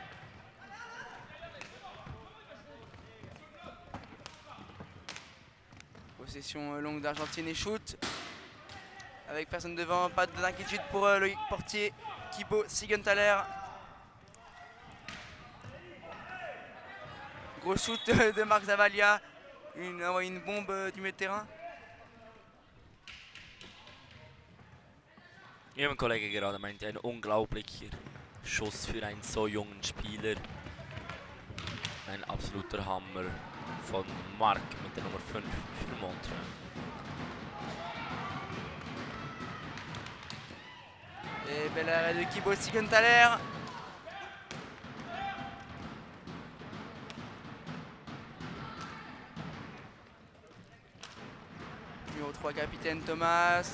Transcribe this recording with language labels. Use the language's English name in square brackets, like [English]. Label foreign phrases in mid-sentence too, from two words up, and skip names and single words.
[French] Possession longue d'Argentine et shoot. Avec personne devant, pas d'inquiétude pour le portier Kibo Siegenthaler. Gros shoot de Marc Zavalia. Une bombe du milieu de terrain. [German] Wie mein Kollege gerade meinte, ein unglaublicher Schuss für einen so jungen Spieler. Ein absoluter Hammer von Marc mit der Nummer 5 für Montreux. [French] Et bel arrêt de Kibo Siegenthaler. Numéro 3, capitaine Thomas.